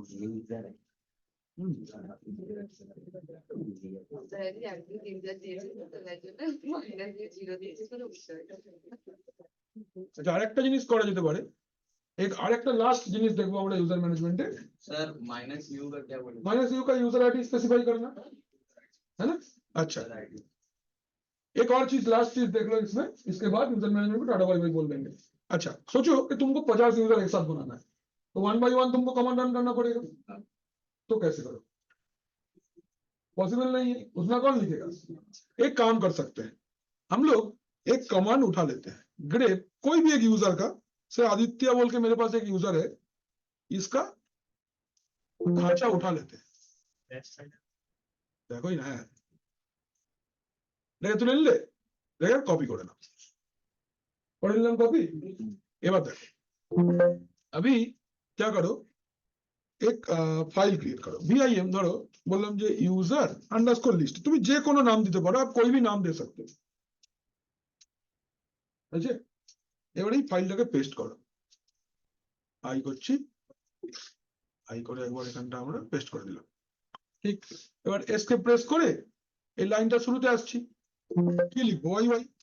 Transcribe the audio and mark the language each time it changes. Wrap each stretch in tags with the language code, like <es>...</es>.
<bn>user ID একদিন user দিয়েছে তো তার জন্য মাইনাস দিয়ে 0 দিয়েছে, কোনো বিষয় না। আচ্ছা আরেকটা জিনিস করা যেতে পারে, আরেকটা লাস্ট জিনিস দেখবো আমরা</bn> <hi>यूजर मैनेजमेंट है, सर माइनस यू का क्या बोले? माइनस यू का यूजर आईडी स्पेसिफाई करना है ना। अच्छा एक और चीज, लास्ट चीज देख लो इसमें, इसके बाद यूजर मैनेजमेंट को टाटा बाय बाय बोल देंगे। अच्छा सोचो कि तुमको 50 यूजर एक साथ बनाना है, तो 1 by 1 तुमको कमांड रन करना पड़ेगा, तो कैसे करो? पॉसिबल नहीं है, उतना कौन लिखेगा? एक काम कर सकते हैं हम लोग, एक कमांड उठा लेते हैं, ग्रेप कोई भी एक यूजर का, से आदित्य बोल के मेरे पास एक यूजर है, इसका ढांचा उठा लेते हैं, देखो ही ना है,</hi> <bn>দেখে তুলে নিলে দেখে কপি করে নাও, করে নিলাম কপি। এবার দেখো</bn> <hi>अभी क्या करो, एक फाइल क्रिएट करो, vim</hi> <bn>ধরো বললাম যে</bn> <hi>यूजर अंडरस्कोर लिस्ट,</hi> <bn>তুমি যে কোনো নাম দিতে পারো,</bn> <hi>आप कोई भी नाम दे सकते हो, আছে।</hi> <bn>এবার এই ফাইলটাকে পেস্ট করো, আই করছি, আই করে একবার এখানটা আমরা পেস্ট করে দিলাম, ঠিক। এবার এসকেপ প্রেস করে এই লাইনটা শুরুতে আসছি, কি লিখবো, ওয়াই ওয়াই,</bn>